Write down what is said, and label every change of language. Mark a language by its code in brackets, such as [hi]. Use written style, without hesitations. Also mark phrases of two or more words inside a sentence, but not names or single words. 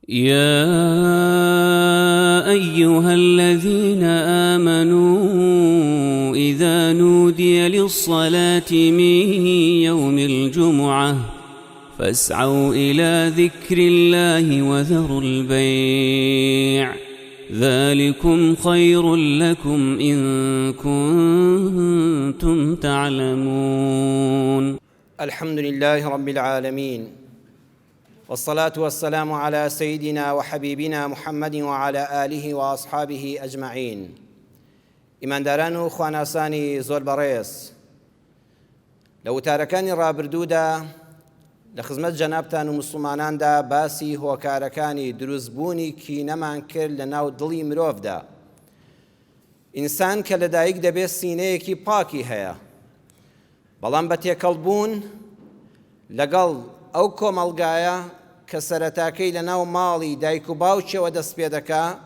[ar] يا أيها الذين آمنوا إذا نودي للصلاة من يوم الجمعة فاسعوا إلى ذكر الله وذروا البيع ذلكم خير لكم إن كنتم تعلمون. الحمد لله رب العالمين، والصلاة والسلام على سيدنا وحبيبنا محمد وعلى آله وأصحابه أجمعين. [ckb] ئیمانداران و خواناسانی زۆر بەڕێز، لە وتارەکانی ڕابردوودا لە خزمەت جەنابتان و موسڵماناندا باسی هۆکارەکانی دروستبوونی کینەمان کرد لە ناو دڵی مرۆڤدا. ئینسان کە لەدایک دەبێت سینەیەکی پاکی هەیە، بەڵام بە تێکەڵبوون لەگەڵ ئەو کۆمەڵگایە کە سەرەتاکەی لە ناو ماڵی دایک و باوکیەوە دەست پێ دەکا،